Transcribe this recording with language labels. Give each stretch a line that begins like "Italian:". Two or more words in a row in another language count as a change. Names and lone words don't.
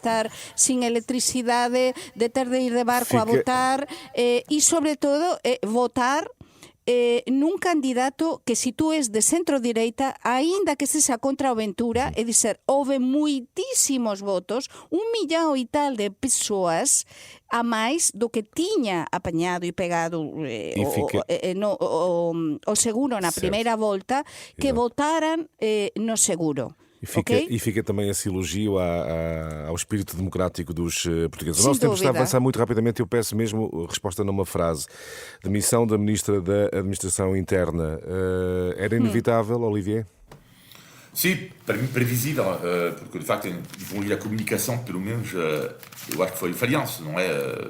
Galician: estar sin electricidade, de ter de ir de barco a votar e, sobre todo, votar nun candidato que si tú es de centro-direita, aínda que sexa contra o Ventura, é dizer, houve muitísimos votos, 1 millón e tal de persoas a máis do que tiña apañado e pegado o seguro na primeira volta, que votaran no seguro.
Portuguese: E fica também esse elogio ao espírito democrático dos portugueses. O nosso tempo está a avançar muito rapidamente. Eu peço mesmo resposta numa frase. Demissão da Ministra da Administração Interna. Era inevitável, Olivier? Sim, para mim previsível, porque de facto, evoluir a comunicação, pelo menos, eu acho que foi falhanço, não é?